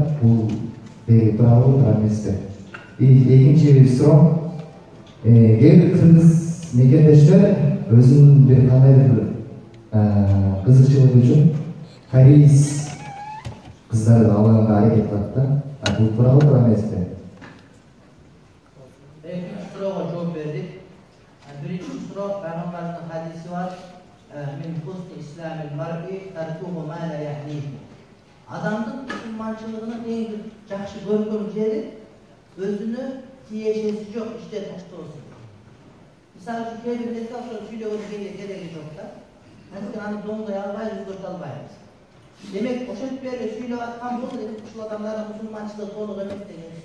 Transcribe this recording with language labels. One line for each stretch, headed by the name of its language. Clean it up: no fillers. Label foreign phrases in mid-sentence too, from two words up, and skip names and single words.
Kyrgyz: Бул деги тууралуу туура эмеспи? Экинчи суроом, кээ бир кыргыз мекендештер өзүнүн бир кандайдыр кызыкчылык үчүн кореец кыздарды алганга аракет кылат да. Бул тууралуу туура эмеспи? Экинчи суроого жооп бердик. Биринчи суроо пайгамбардын хадиси бар.
Arabic: من حسن إسلام المرء تركه ما لا يعنيه.
Kyrgyz: Adamдын мусулманчылыгынын эң бир жакшы көркөм жери өзүнө тиешеси жок иште таштоосу. Мисалы үчүн кээ бир нерсе ошо сүйлөгөнгө кереги жок да. Анткени аны доңдой албайбыз, өзгөртө албайбыз. Демек, ошентип эле сүйлөп аткан бул ушул адамдардын мусулманчылыгы толук эмес деген сөз.